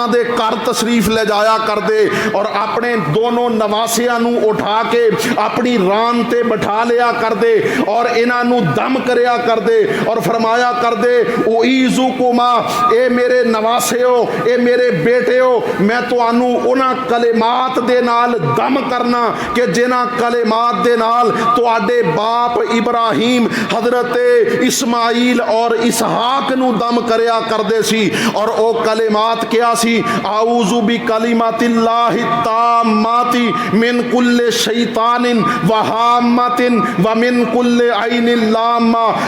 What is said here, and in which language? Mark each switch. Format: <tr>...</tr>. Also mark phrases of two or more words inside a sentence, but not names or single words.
<pa>دے گھر تشریف لے جایا کر دے اور اپنے دونوں نواسیاں نوں اٹھا کے اپنی ران تے بٹھا لیا کر دے اور انہاں نوں دم کریا کر دے اور فرمایا کر دے أعيذكما، اے میرے نواسیو، اے میرے بیٹیو، میں تہانوں انہاں کلمات دے نال دم کرنا کہ جنہاں کلمات دے نال تہاڈے باپ ابراہیم حضرت اسماعیل اور اسحاق نوں دم کریا کردے سی. اور او کلمات کیا سی?</pa> <ar>أعوذ بكلمات الله التامة من كل شيطان وهامة ومن كل عين لامة.</ar>